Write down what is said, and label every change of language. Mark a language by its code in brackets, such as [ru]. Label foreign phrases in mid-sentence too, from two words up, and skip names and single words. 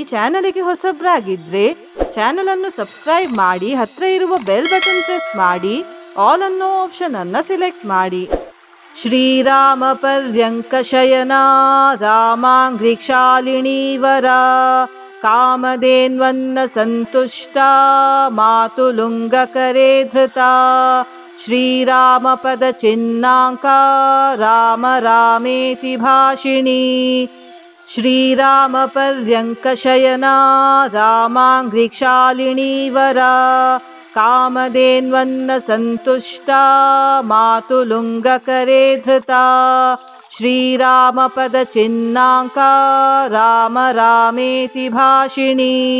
[kn] ಚಾನಲ್ಗೆ ಹೊಸಬ್ರಾಗಿದ್ರೆ ಚಾನಲ್ ಅನ್ನು ಸಬ್ಸ್ಕ್ರೈಬ್ ಮಾಡಿ, ಹತ್ರ ಇರುವ [en] bell button press [kn] ಮಾಡಿ, ಆಲ್ ಅನ್ನೋ ಆಪ್ಷನ್ ಅನ್ನ ಸೆಲೆಕ್ಟ್ ಮಾಡಿ. [sa] ಶ್ರೀರಾಮ ಪರ್ಯಂಕ ಶಯನ ರಾಮಾಂಘ್ರಿಕ್ಷಾಲಿಣೀ ವರ ಕಾಮಧೇನ್ವನ್ನ ಸಂತುಷ್ಟ ಮಾತುಲುಂಗಕರೇ ಧೃತ ಶ್ರೀರಾಮ ಪದ ಚಿನ್ನಾಂಕ ರಾಮ ರಾಮೇತಿ ಭಾಷಿಣಿ. ಶ್ರೀರಾಮ ಪರ್ಯಂಕ ಶಯನ ರಾಮಾಂಘ್ರಿಕ್ಷಾಲಿಣೀ ವರ ಕಾಮಧೇನ್ವನ್ನ ಸಂತುಷ್ಟ ಮಾತುಲುಂಗಕರೇ ಧೃತ ಶ್ರೀರಾಮ ಪದ ಚಿನ್ನಾಂಕ ರಾಮ ರಾಮೇತಿ ಭಾಷಿಣಿ.